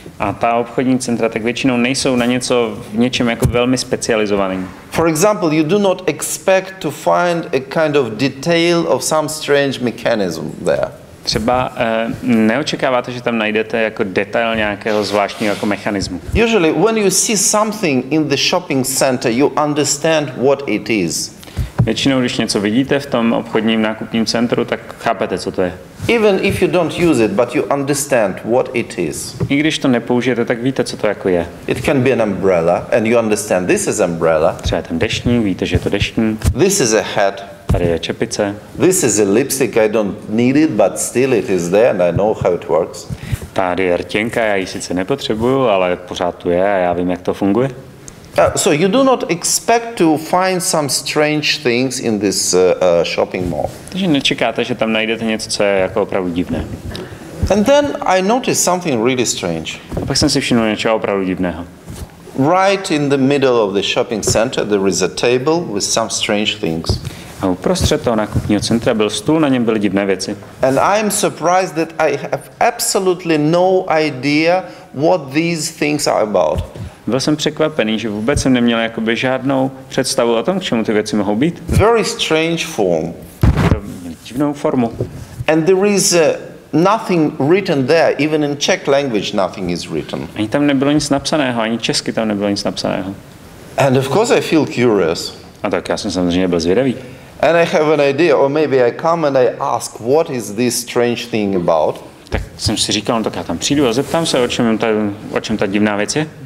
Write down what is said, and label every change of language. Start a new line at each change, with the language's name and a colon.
Czech: A ta obchodní centra tak většinou nejsou na v něčem jako velmi specializovaným.
English: For example, you do not expect to find a kind of detail of some strange mechanism there.
Czech: Třeba neočekáváte, že tam najdete jako detail nějakého zvláštního jako mechanismu.
English: Usually when you see something in the shopping center, you understand what it is.
Czech: Většinou, když něco vidíte v tom obchodním nákupním centru, tak chápete, co to je.
English: Even if you don't use it, but you understand what it is.
Czech: I když to nepoužijete, tak víte, co to jako je.
English: It can be an umbrella, and you understand this is umbrella.
Czech: Třeba je ten deštník, víte, že je to deštník.
English: This is a hat.
Czech: Tady je čepice.
English: This is a lipstick, I don't need it, but still it is there and I know how it works.
Czech: Tady je rtěnka, já ji sice nepotřebuju, ale pořád tu je a já vím, jak to funguje.
English: So you do not expect to find some strange things in this shopping mall.
Czech: Takže nečekáte, že tam najdete něco, co je jako opravdu divné.
English: And then I noticed something really strange.
Czech: A pak jsem si všiml něčeho opravdu divného.
English: Right in the middle of the shopping center there is a table with some strange things.
Czech: A uprostřed toho nákupního centra byl stůl, na něm byly divné věci.
English: And I am surprised that I have absolutely no idea what these things are about.
Czech: Byl jsem překvapený, že vůbec jsem neměl jakoby žádnou představu o tom, k čemu ty věci mohou být.
English: Very strange form.
Czech: Divnou formu.
English: And there is nothing written there, even in Czech language nothing is written.
Czech: Ani tam nebylo nic napsaného, ani česky tam nebylo nic napsaného.
English: And of course I feel curious.
Czech: A tak já jsem samozřejmě byl zvědavý.
English: And I have an idea, or maybe I come and I ask, what is this strange thing about?
Czech: Tak jsem si říkal, no tak já tam přijdu a zeptám se, o čem ta divná věc je.